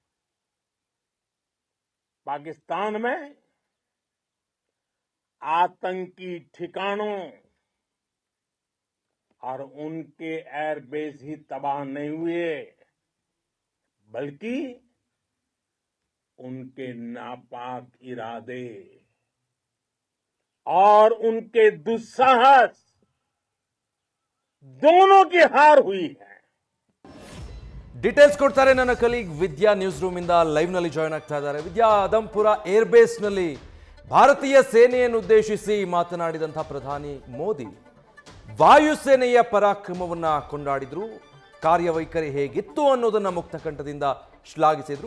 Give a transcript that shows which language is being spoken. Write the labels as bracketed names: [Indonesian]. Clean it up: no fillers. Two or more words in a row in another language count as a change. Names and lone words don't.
[Hindi] पाकिस्तान में आतंकी ठिकानों और उनके एयरबेस ही तबाह नहीं हुए, बल्कि उनके नापाक इरादे और उनके दुस्साहस दोनों की हार हुई है. [Kannada] ಡೀಟೇಲ್ಸ್ ಕೊಡ್ತಾರೆ ನನ್ನ ಕಲೀಗ್ ವಿದ್ಯಾ. [English] news room [Kannada] ಇಂದ ಲೈವ್ ನಲ್ಲಿ ಜಾಯ್ನ್ ಆಗ್ತಾ ಇದ್ದಾರೆ. ವಿದ್ಯಾ, ಆದಂಪುರ ಏರ್ಬೇಸ್ ನಲ್ಲಿ ಭಾರತೀಯ ಸೇನೆಯನ್ನು ಉದ್ದೇಶಿಸಿ ಮಾತನಾಡಿದಂತಹ ಪ್ರಧಾನಿ ಮೋದಿ ವಾಯುಸೇನೆಯ ಪರಾಕ್ರಮವನ್ನ ಕೊಂಡಾಡಿದ್ರು. ಕಾರ್ಯವೈಖರಿ ಹೇಗಿತ್ತು ಅನ್ನೋದನ್ನ ಮುಕ್ತ ಕಂಠದಿಂದ ಶ್ಲಾಘಿಸಿದ್ರು.